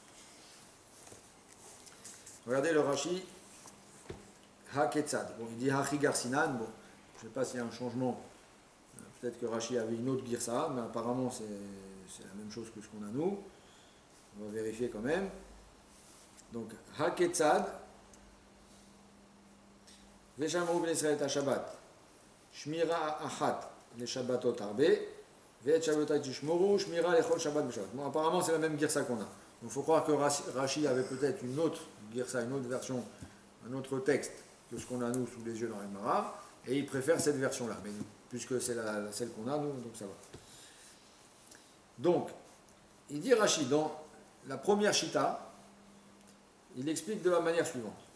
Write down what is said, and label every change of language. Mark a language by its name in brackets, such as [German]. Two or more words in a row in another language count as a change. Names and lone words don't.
[French] Regardez le Rashi Ha-Ketzad. Bon, il dit Ha-Chigar-Sinan. Bon, je ne sais pas s'il y a un changement. Peut-être que Rashi avait une autre Girsa, mais apparemment c'est la même chose que ce qu'on a nous. On va vérifier quand même. Donc, Ha-Ketzad. [Hebrew] ושמרו בני ישראל את השבת. שמירה אחת לשבתות הרבה. ואת שבתותי תשמרו שמירה לכל שבת ושבת. [French] Bon, apparemment c'est la même Girsa qu'on a. Il faut croire que Rashi avait peut-être une autre Girsa, une autre version, un autre texte que ce qu'on a nous sous les yeux dans les Mara, et il préfère cette version-là. Mais puisque c'est celle qu'on a nous, donc ça va. Donc, il dit Rashi, dans la première Shita, il explique de la manière suivante.